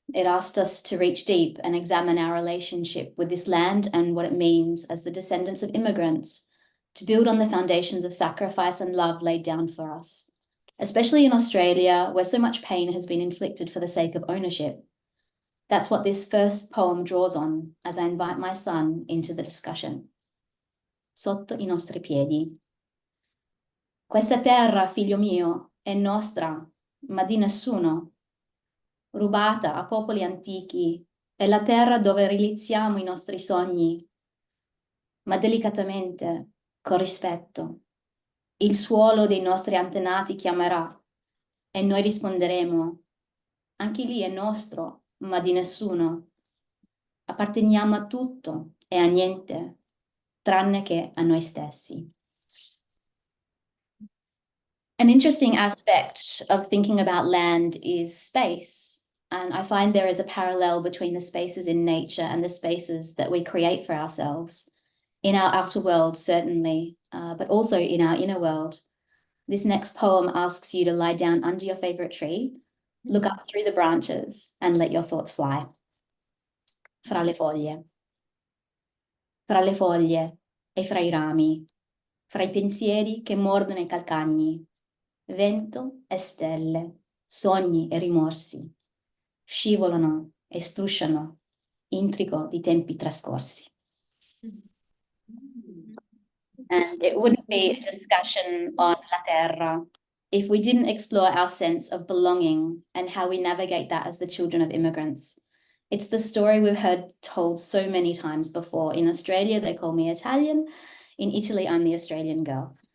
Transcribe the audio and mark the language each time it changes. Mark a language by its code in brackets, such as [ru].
[en] It asked us to reach deep and examine our relationship with this land and what it means as the descendants of immigrants, to build on the foundations of sacrifice and love laid down for us, especially in Australia, where so much pain has been inflicted for the sake of ownership. That's what this first poem draws on as I invite my son into the discussion. [it] Sotto I nostri piedi. Questa terra, figlio mio, è nostra, ma di nessuno. Rubata a popoli antichi, è la terra dove realizziamo i nostri sogni, ma delicatamente, con rispetto. Il suolo dei nostri antenati chiamerà e noi risponderemo. Anche lì è nostro, ma di nessuno. Apparteniamo a tutto e a niente, tranne che a noi stessi. [en] An interesting aspect of thinking about land is space. And I find there is a parallel between the spaces in nature and the spaces that we create for ourselves, in our outer world, certainly, but also in our inner world. This next poem asks you to lie down under your favorite tree, look up through the branches, and let your thoughts fly. [it] Fra le foglie. Fra le foglie e fra I rami, fra I pensieri che mordono I calcagni, vento e stelle, sogni e rimorsi, scivolano e strusciano, intrigo di tempi trascorsi. [en] And it wouldn't be a discussion on La Terra if we didn't explore our sense of belonging and how we navigate that as the children of immigrants. It's the story we've heard told so many times before. In Australia, they call me Italian. In Italy, I'm the Australian girl.